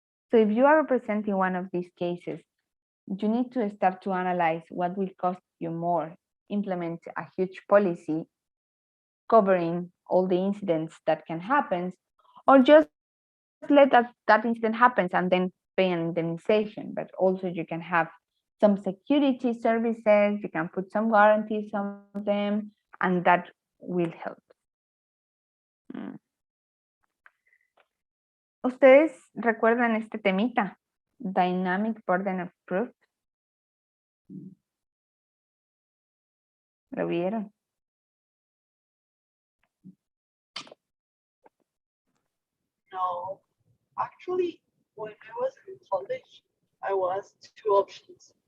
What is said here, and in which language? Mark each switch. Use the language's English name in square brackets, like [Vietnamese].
[English] So if you are representing one of these cases, you need to start to analyze what will cost you more, implement a huge policy covering all the incidents that can happen, or just let that incident happen and then pay an indemnization. But also you can have some security services, you can put some guarantees on them, and that will help. [Spanish] ¿Ustedes recuerdan este temita? [English] Dynamic burden of proof. [Spanish] ¿Lo vieron? [English] No, actually, when I was in college, I was two options.